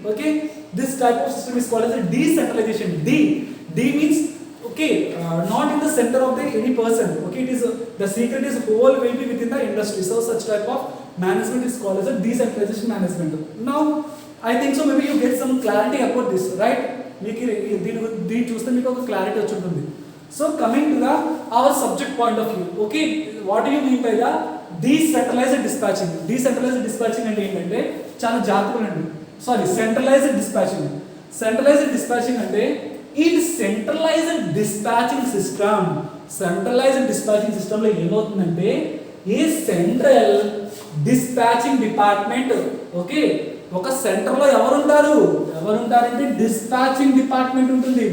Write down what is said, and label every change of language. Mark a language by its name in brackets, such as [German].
[English] Okay, this type of system is called as a decentralization. D means, okay, not in the center of the any person, okay, it is the secret is whole will be within the industry. So such type of management is called as a decentralization management. Now I think so maybe you get some clarity about this, right? [Telugu] మీకు దీని చూస్తే మీకు ఒక clarity వచ్చి ఉంటుంది. [English] So coming to the our subject point of view, okay, what do you mean by the decentralized dispatching? [Telugu] Decentralized dispatching అంటే ఏంటంటే చాలా జాగ్రత్తగా ఉండండి. Sorry, centralised dispatching. Centralised dispatching అంటే in centralised dispatching system, centralised dispatching system లో ఏమవుతుందంటే ఈ central dispatching department, okay, ఒక సెంటర్ లో ఎవరుంటారంటే డిస్పాచింగ్ డిపార్ట్మెంట్ ఉంటుంది.